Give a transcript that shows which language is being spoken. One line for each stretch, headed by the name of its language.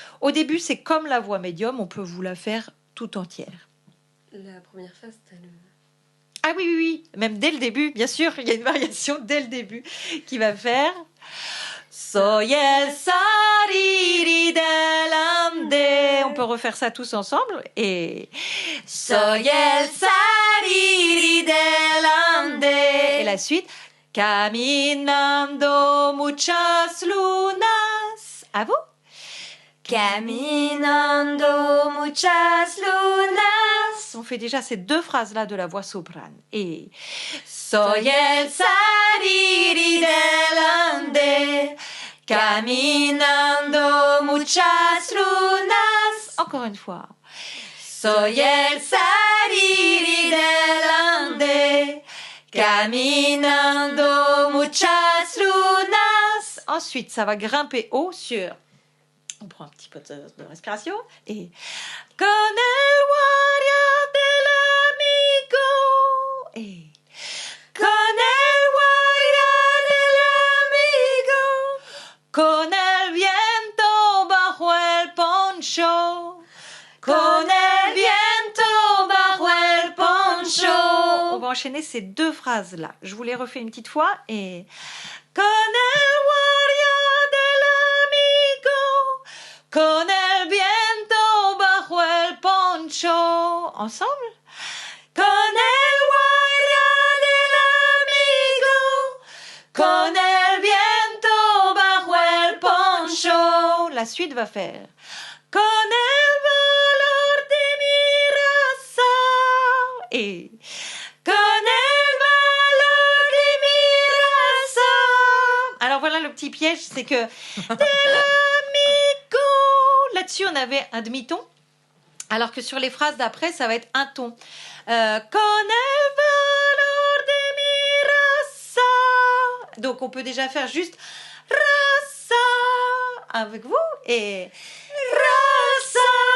French: Au début, c'est comme la voix médium, on peut vous la faire tout entière. La première phase, t'as le... Ah oui, même dès le début, bien sûr, il y a une variation dès le début qui va faire...
Spanish: Soy el sariri del Ande.
French: On peut refaire ça tous ensemble.
Spanish: Et Soy el sariri del Ande.
French: Et la suite.
Spanish: Caminando muchas lunas.
French: À vous.
Spanish: Caminando muchas lunas.
French: On fait déjà ces 2 phrases-là de la voix soprane.
Spanish: Et Soy el sariri del Ande, caminando muchas lunas.
French: Encore une fois.
Spanish: Soy el sariri del Ande, caminando muchas lunas.
French: Ensuite, ça va grimper haut sur... On prend un petit peu de respiration.
Spanish: Et con el guardia del amigo. Et con el guardia del amigo. Con el viento bajo el poncho. Con el viento bajo el poncho.
French: On va enchaîner ces 2 phrases-là. Je vous les refais une petite fois.
Spanish: Et con el guardia del amigo. Con el viento bajo el poncho.
French: ensemble.
Spanish: Con el guarda del amigo, con el viento bajo el poncho.
French: La suite va faire.
Spanish: Con el valor de mi raza. Et con el valor de mi raza.
French: Alors voilà le petit piège, c'est que de l'amigo. Là-dessus, on avait un demi-ton. Alors que sur les phrases d'après, ça va être un ton.
Spanish: Con el valor de mi raza.
French: Donc on peut déjà faire juste raza avec vous et raza.